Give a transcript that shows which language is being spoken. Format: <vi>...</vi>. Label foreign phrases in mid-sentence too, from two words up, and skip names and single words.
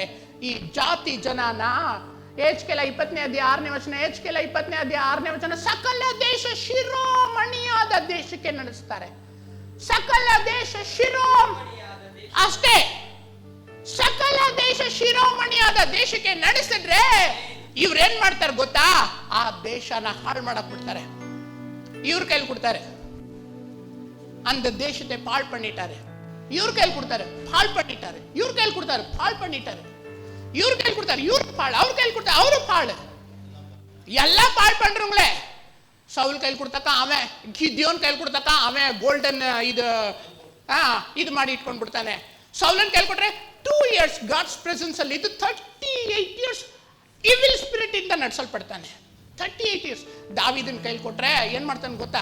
<kn>ಈ ಜಾತಿ ಜನನ ಏಜ್ಕೆಲ 20ನೇ ಅಧ್ಯಾಯ 6ನೇ ವಚನ, ಏಜ್ಕೆಲ 20ನೇ ಅಧ್ಯಾಯ 6ನೇ ವಚನ, ಸಕಲ ದೇಶ ಶಿರೋಮಣಿಯಾದ ದೇಶಕ್ಕೆ ನಡೆಸ್ತಾರೆ. ಸಕಲ ದೇಶ ಅಷ್ಟೇ, ಸಕಲ ದೇಶ ಶಿರೋಮಣಿಯಾದ ದೇಶಕ್ಕೆ ನಡೆಸಿದ್ರೆ ಇವ್ರೇನ್ ಮಾಡ್ತಾರೆ ಗೊತ್ತಾ? ಆ ದೇಶನ ಹಾಳು ಮಾಡಕ್ ಬಿಡ್ತಾರೆ. ಇವ್ರ ಕೈಲಿ ಕೊಡ್ತಾರೆ,</kn> <ta>அந்த தேசத்தை பாழ் பண்ணிட்டாரு. இவர் கையில் கொடுத்தாரு, பாழ் பண்ணிட்டாரு. இவர் கையில் கொடுத்தாரு, பாழ் பண்ணிட்டாரு. இவர் கையில் கொடுத்தாரு, இவர் பாழ். அவர் கையில் கொடுத்தாரு, அவரு பாழ். எல்லாம் பாழ் பண்றவங்களே.</ta> <kn>ಸೌಲ್ ಕೈಲಿ ಕೊಡ್ತಕ್ಕ ಆಮೆ, ಗಿದ್ಯೋನ್ ಕೈಲಿ ಕೊಡ್ತಕ್ಕ ಆಮೆ ಗೋಲ್ಡನ್ ಇದು ಮಾಡಿ ಇಟ್ಕೊಂಡ್ ಬಿಡ್ತಾನೆ. ಸೌಲನ್ ಕೈಲಿ ಕೊಟ್ರೆ 2 years</kn> <en>God's presence</en> <kn>ಅಲ್ಲಿ, ಇದು 38 years</kn> <en>evil spirit</en> <kn>ಇಂದ ನಡೆಸಲ್ಪಡ್ತಾನೆ. 38 years. ದಾವೀದನ್ ಕೈಲಿ ಕೊಟ್ರೆ ಏನ್ ಮಾಡ್ತಾನೆ ಗೊತ್ತಾ?</kn>